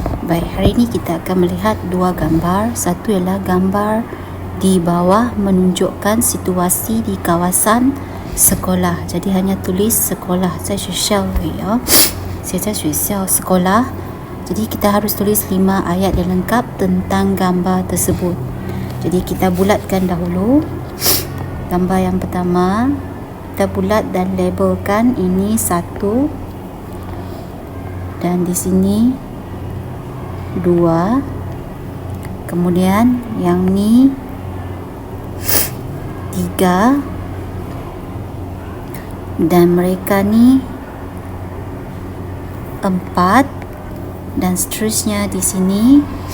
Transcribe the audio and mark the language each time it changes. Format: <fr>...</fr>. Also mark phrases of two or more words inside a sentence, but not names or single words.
<ms>Baik, hari ini kita akan melihat dua gambar. Satu ialah gambar di bawah menunjukkan situasi di kawasan sekolah. Jadi hanya tulis sekolah,</ms> <zh>在学校而已哦，写在学校 sekolah.</zh> <ms>Jadi kita harus tulis 5 ayat yang lengkap tentang gambar tersebut. Jadi kita bulatkan dahulu. Gambar yang pertama, kita bulat dan labelkan ini 1, dan di sini 2, kemudian yang ni 3, dan mereka ni 4, dan seterusnya di sini.</ms>